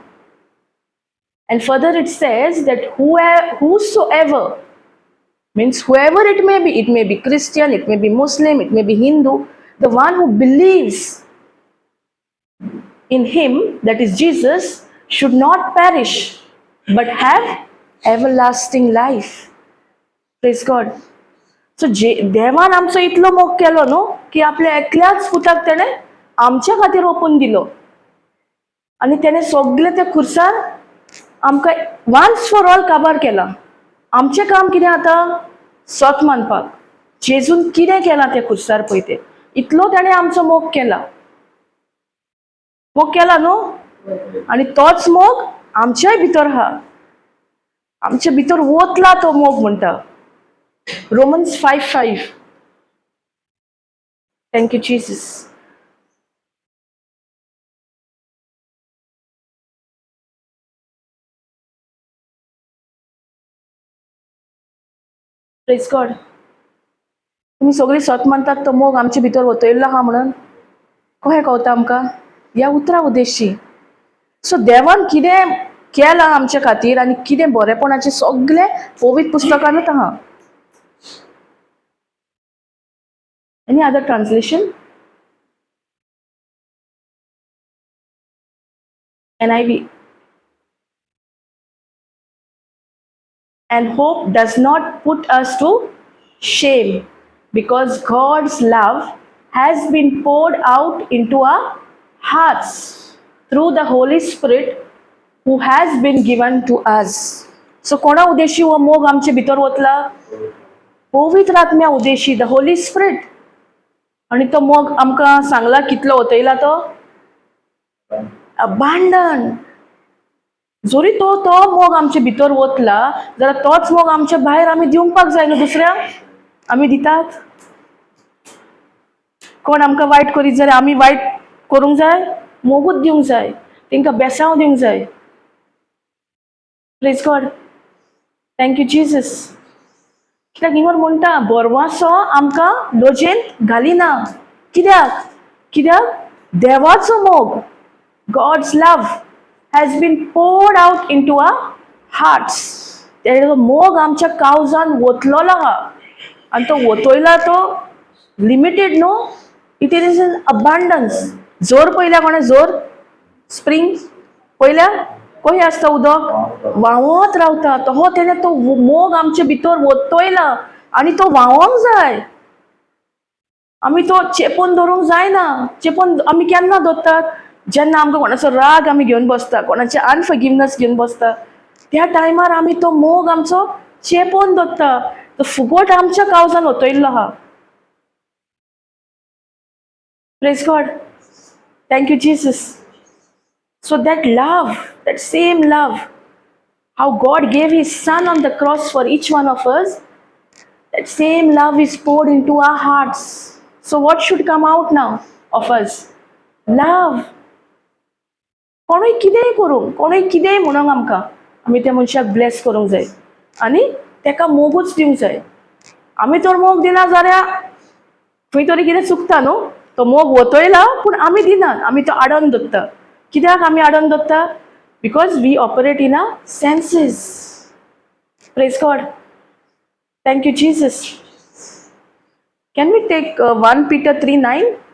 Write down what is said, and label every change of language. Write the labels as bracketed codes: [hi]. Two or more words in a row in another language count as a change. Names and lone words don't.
[en] And further it says that whosoever, means whoever it may be Christian, it may be Muslim, it may be Hindu, the one who believes in him, that is Jesus, should not perish, but have everlasting life. Praise God. [kok] So देवान आमचो इतलो मोग केलो न्हू की आपल्या एकल्याच पुताक तेणे आमच्या खातीर ओपून दिलो आनी तेणे सगळे त्या खुर्सार आमकां [en] once for all [kok] काबार केला. आमचें काम कितें आतां? स्वत मानपाक. जेजून कितें केलां त्या खुर्सार पळय तें. इतलो तेणे आमचो मोग केला. मोग केला न्हू? आनी तोच मोग आमच्याय भितर आहा. आमच्या भितर वतला तो मोग म्हणटा. [en] Romans 5:5. Thank you, Jesus. Praise God. [kok] तुमी सगळीं सत मानतात तो मोग आमचे भितर वतयल्लो आहा म्हणून कशें कळटा आमकां? ह्या उतरा उद्देशी. सो देवान कितें केलां आमचे खातीर आनी कितें बरेपणाचें सगळें पवित्र पुस्तकांतूच आहा. [en] Any other translation? NIV. And hope does not put us to shame, because God's love has been poured out into our hearts through the Holy Spirit who has been given to us. [kok] So कोणा उद्देशी हो मोग आमचे भितर वतला? पवित्र आत्म्या उद्देशी, [en] the Holy Spirit. [kok] आणि तो मोग आमकां सांगला कितलो वतयला तो? अबांडन. जरी तो मोग आमचे भितर वतला जाल्यार तोच मोग आमच्या भायर आमी दिवपाक जाय न्हू दुसऱ्यांक. आमी दितात. कोण आमकां वायट करीत जाल्यार आमी वायट करूंक जाय? मोगूच दिवंक जाय. तांकां बेसांव दिवंक जाय. [en] Praise God. Thank you Jesus. [kok] कित्याक हिंगर म्हणटा बोरवासो आमकां लोजयेंत घालिना. कित्याक? कित्याक देवाचो मोग, [en] God's love has been poured out into our hearts. [kok] तेजो मोग आमच्या काळजान वतलोलो आहा. आनी तो वतयला तो लिमिटेड न्हू. [en] It is in abundance. [kok] जोर पयल्या कोणें जोर? स्प्रिंग पयल्या कशें आसता उदक? व्हांवत रावता. तसो तेणें तो मोग आमचे भितर वतयला आनी तो व्हांवोंक जाय. आमी तो चेपून धरूंक जायना. चेपून आमी केन्ना धरतात? जेन्ना आमकां कोणाचो राग आमी घेवन बसता, कोणाचे अनफॉरगिवनेस घेवन बसता, त्या टायमार आमी तो मोग आमचो चेपोवन दवरता. तो फुगोट आमच्या काळजान वतयल्लो आहा. [en] Praise God. Thank you Jesus. So that love, that same love, how God gave his son on the cross for each one of us, that same love is poured into our hearts. So what should come out now of us? Love. [kok] कोणूय कितेंय करूं, कोणूय कितेंय म्हणूंक आमकां, आमी त्या मनशाक ब्लेस करूंक जाय आनी तेका मोगूच दिवंक जाय. आमी तर मोग दिना जाल्यार खंय तरी कितें चुकता न्हू. तो मोग वतयला पूण आमी दिनात. आमी तो आडोवन दवरता. कित्याक आमी आडोवन दवरता? [en] because we operate in our senses. Praise God. Thank you Jesus. Can we take 1 Peter 3:9?